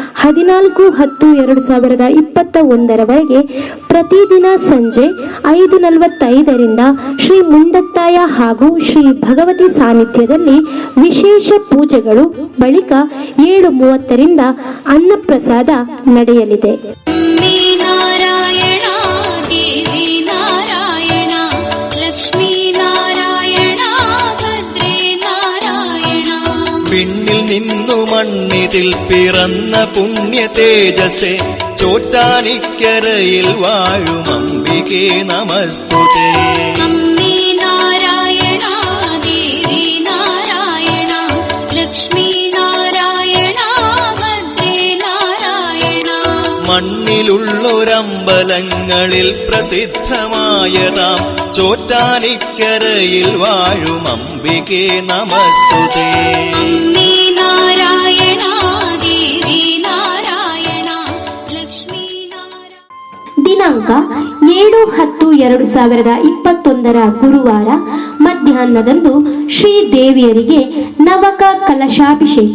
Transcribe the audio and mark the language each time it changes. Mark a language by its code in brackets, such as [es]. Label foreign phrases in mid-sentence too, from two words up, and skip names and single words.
[kn] 14-10-2021 ಪ್ರತಿದಿನ ಸಂಜೆ 5:45 ಶ್ರೀ ಮುಂಡತ್ತಾಯ ಹಾಗೂ ಶ್ರೀ ಭಗವತಿ ಸಾನ್ನಿಧ್ಯದಲ್ಲಿ ವಿಶೇಷ ಪೂಜೆಗಳು, ಬಳಿಕ 7:30 ಅನ್ನಪ್ರಸಾದ ನಡೆಯಲಿದೆ. [ml] പിന്നിൽ നിന്നു മണ്ണിതിൽ പിറന്ന പുണ്യ തേജസ്സേ, ചോറ്റാനിക്കരയിൽ വാഴും അംബികേ നമസ്തുതേ. മണ്ണിലുള്ളൊരമ്പലങ്ങളിൽ പ്രസിദ്ധമായതാം ചോറ്റാനിക്കരയിൽ വാഴും അംബികേ നമസ്തുതേ. [kn] ದಿನಾಂಕ 7-10-2021 ಗುರುವಾರ ಮಧ್ಯಾಹ್ನದಂದು ಶ್ರೀ ದೇವಿಯರಿಗೆ ನವಕ ಕಲಶಾಭಿಷೇಕ.